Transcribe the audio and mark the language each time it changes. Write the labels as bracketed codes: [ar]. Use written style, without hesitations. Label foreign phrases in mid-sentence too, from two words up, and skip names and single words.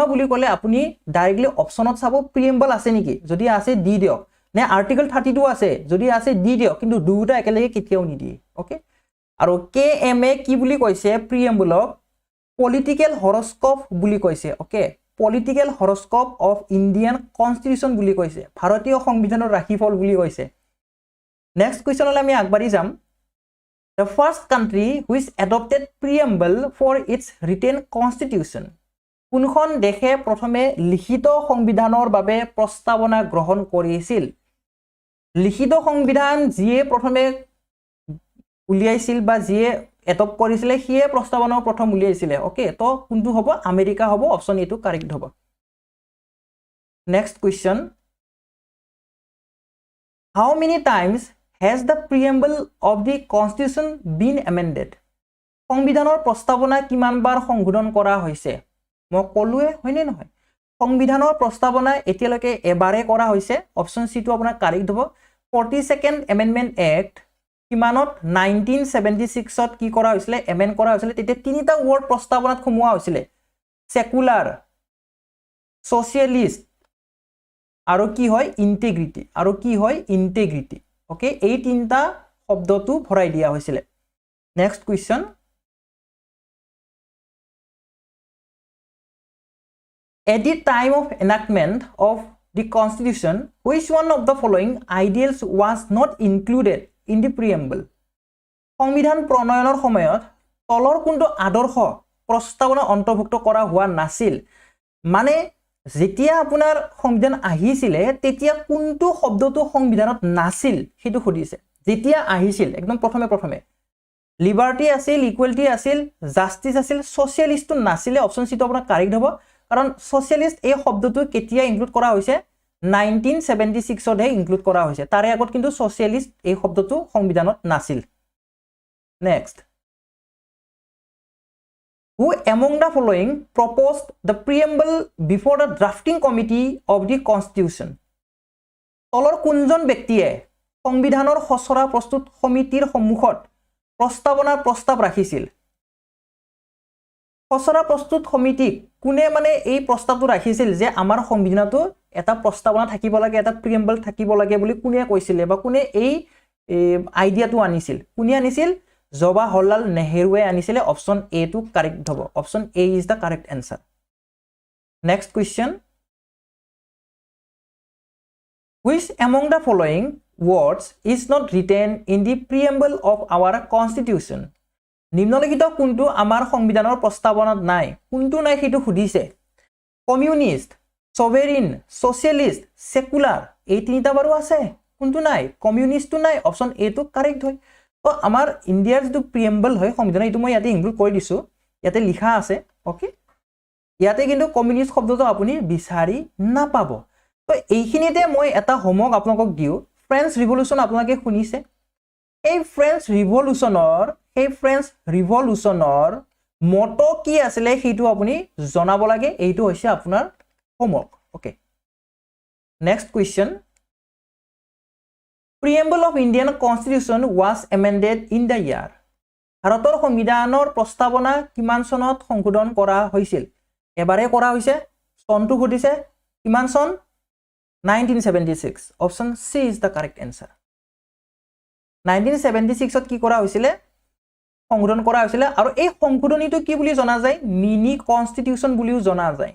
[as] বুলি ক'লে আপুনি ডাইৰেক্টলি অপশ্যনত চাব প্ৰিএম্বল আছে নেকি যদি আছে দি দিয়ক নে আৰ্টিকল 32 আছে যদি আছে দি দিয়ক কিন্তু দুটা একেলগে কেতিয়াও নিদিয়ে ওকে আৰু KMA কি বুলি কৈছে প্ৰিএম্বলক [en] political horoscope [as] বুলি কৈছে ওকে [en] political horoscope of Indian constitution [as] বুলি কৈছে ভাৰতীয় সংবিধানৰ ৰাশিফল বুলি কৈছে [en] next questionলৈ [as] আমি আগবাঢ়ি যাম [en] The first country which adopted preamble for its written constitution. [as] কোনখন দেশে প্ৰথমে লিখিত সংবিধানৰ বাবে প্ৰস্তাৱনা গ্ৰহণ কৰিছিল লিখিত সংবিধান যিয়ে প্ৰথমে উলিয়াইছিল বা যিয়ে এডপ্ট কৰিছিল সিয়ে প্ৰস্তাৱনা প্ৰথম উলিয়াইছিল ওকে তো কোনটো হ'ব আমেৰিকা হ'ব অপচন এটো কাৰেক্ট হ'ব [en] next question How many times has the preamble of the constitution been amended [as] সংবিধানৰ প্ৰস্তাৱনা কিমানবাৰ সংশোধন কৰা হৈছে মই কলোৱে হয়নে নহয় সংবিধানৰ প্ৰস্তাৱনা এতিয়ালৈকে এবাৰে কৰা হৈছে [en] option C [as] টো আপোনাৰ কাৰেক্ট হ'ব [en] 42nd amendment act [as] কিমানত 1976 ত কি কৰা হৈছিল এমেন্ড কৰা হৈছিল তেতিয়া তিনিটা ওয়াৰ্ড প্ৰস্তাৱনাত খমুৱা হৈছিল [en] secular socialist [as] আৰু কি হয় ইন্টিগ্ৰিটি ওকে এই তিনটা শব্দটো ভৰাই দিয়া হৈছিল [en] next question At the time of enactment of the constitution which one of the following ideals was not included in the preamble সংবিধান [as] প্ৰণয়নৰ সময়ত তলৰ কোনটো আদৰ্শ প্ৰস্তাৱনা অন্তৰ্ভুক্ত কৰা হোৱা নাছিল মানে যেতিয়া আপোনাৰ সংবিধান আহিছিল তেতিয়া কোনটো শব্দটো সংবিধানত নাছিল হেতু খুদিছে যেতিয়া আহিছিল একদম প্ৰথমে লিবাৰ্টি আছিল ইকুৱেলিটি আছিল জাস্টিস আছিল সোশিয়েলিষ্ট নাছিল [en] option C [as] টো আপোনাৰ কাৰেক্ট হ'ব কাৰণ সোশিয়েলিষ্ট এই শব্দটো কেতিয়া ইনক্লুড কৰা হৈছে 1976 ত হে ইনক্লুড কৰা হৈছে তাৰে আগত কিন্তু সোশিয়েলিষ্ট এই শব্দটো সংবিধানত নাছিল নেক্সট [en] Who among the following proposed the preamble before the drafting committee of the constitution [as] তলৰ কোনজন ব্যক্তিয়ে সংবিধানৰ খচৰা প্ৰস্তুত সমিতিৰ সন্মুখত প্ৰস্তাৱনাৰ প্ৰস্তাৱ ৰাখিছিল খচৰা প্ৰস্তুত সমিতি কোনে মানে এই প্ৰস্তাৱটো ৰাখিছিল যে আমাৰ সংবিধানটো এটা প্ৰস্তাৱনা থাকিব লাগে এটা প্ৰিএম্বল থাকিব লাগে বুলি কোনে কৈছিল বা কোনে এই আইডিয়াটো আনিছিল কোনে আনিছিল জৱাহৰলাল নেহৰুৱে আনিছিল [en] option A [as] টো কাৰেক্ট হ'ব [en] option A is the correct answer next question Which among the following words is not written in the preamble of our constitution [as] নিম্নলিখিত কোনটো আমাৰ সংবিধানৰ প্ৰস্তাৱনাত নাই কোনটো নাই হেতু খুদিছে [en] communist sovereign socialist secular [as] এই তিনিটা বাৰু আছে কোনটো নাই কমিউনিষ্টটো নাই [en] option A [as] টো কাৰেক্ট হয় তো আমাৰ ইন্ডিয়াৰ যেটো প্ৰিএম্বল হয় সংবিধান এটো মই ইয়াতে ইনক্লুড কৰি দিছো ইয়াতে লিখা আছে ওকে ইয়াতে কিন্তু কমিউনিষ্ট শব্দটো আপুনি বিচাৰি নাপাব তো এইখিনিতে মই এটা হোমৱৰ্ক আপোনালোকক দিও [en] French revolution [as] আপোনালোকে শুনিছে এই ফ্ৰেঞ্চ ৰিভলিউচনৰ মটো কি আছিল হেতু আপুনি জনাব লাগে এইটো হৈছে আপোনাৰ হোমৱৰ্ক ওকে [en] next question Preamble of Indian Constitution was amended in the year [as] ভাৰতৰ সংবিধানৰ প্ৰস্তাৱনা কিমান চনত সংশোধন কৰা হৈছিল এবাৰে কৰা হৈছে চনটো ঘটিছে কিমান চন 1976 [en] option C is the correct answer [as] 1976 ত কি কৰা হৈছিল সংশোধন কৰা হৈছিল আৰু এই সংশোধনীটো কি বুলি জনা যায় [en] mini constitution [as] বুলিও জনা